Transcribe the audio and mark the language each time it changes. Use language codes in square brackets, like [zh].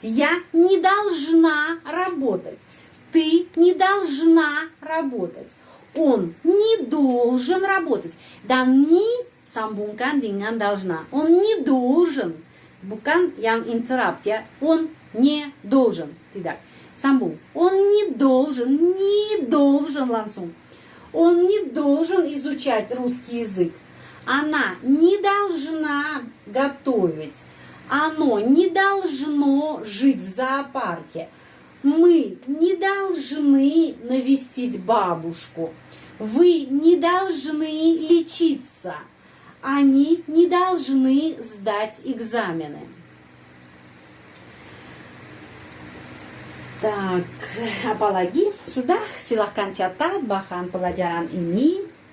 [ru] Я не должна работать. Ты не должна работать. Он не должен работать. [ms] Dan ni sambungkan dengan должна. [ru] Он не должен. [ms] Bukan yang interrupt, ya. [ru] Он не должен. [ms] Tidak. Sambung. [ru] Он не должен [ms] langsung. [ru] Он не должен изучать русский язык. Она не должна готовить. Оно не должно жить в зоопарке. Мы не должны навестить бабушку. Вы не должны лечиться. Они не должны sдать экзамены. [ms] Так, apalagi? Sudah, silahkan catat bahan pelajaran ini.